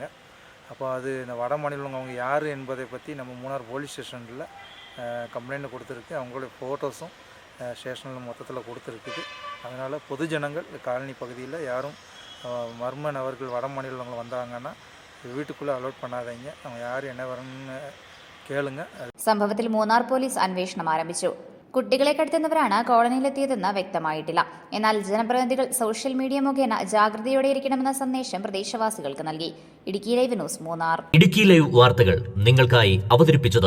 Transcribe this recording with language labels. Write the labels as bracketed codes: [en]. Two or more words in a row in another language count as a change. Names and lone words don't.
[ta] அப்போ அது இந்த வட மாநிலம் அவங்க யார் என்பதை பற்றி நம்ம மூணார் போலீஸ் ஸ்டேஷனில் கம்ப்ளைண்ட் கொடுத்துருக்கு. அவங்களுடைய ஃபோட்டோஸும் ஸ்டேஷனில் மொத்தத்தில் கொடுத்துருக்குது. அதனால் பொதுஜனங்கள் காலனி பகுதியில் யாரும் மர்ம நபர்கள் வட மாநிலங்கள் வந்தாங்கன்னா வீட்டுக்குள்ளே அலோட் பண்ணாதீங்க. அவங்க யார் என்ன வரணும்னு കേളുങ്ങ. [ml] സംഭവത്തിൽ മൂന്നാർ പോലീസ് അന്വേഷണം ആരംഭിച്ചു. കുട്ടികളെ കടത്തുന്നവരാണ് കോളനിയിലെത്തിയതെന്ന് വ്യക്തമായിട്ടില്ല. എന്നാൽ ജനപ്രതിനിധികൾ സോഷ്യൽ മീഡിയ മുഖേന ജാഗ്രതയോടെ ഇരിക്കണമെന്ന സന്ദേശം പ്രദേശവാസികൾക്ക് നൽകി. ഇടുക്കി ലൈവ് ന്യൂസ് മൂന്നാർ. ഇടുക്കി ലൈവ് വാർത്തകൾ നിങ്ങൾക്കായി അവതരിപ്പിച്ചത്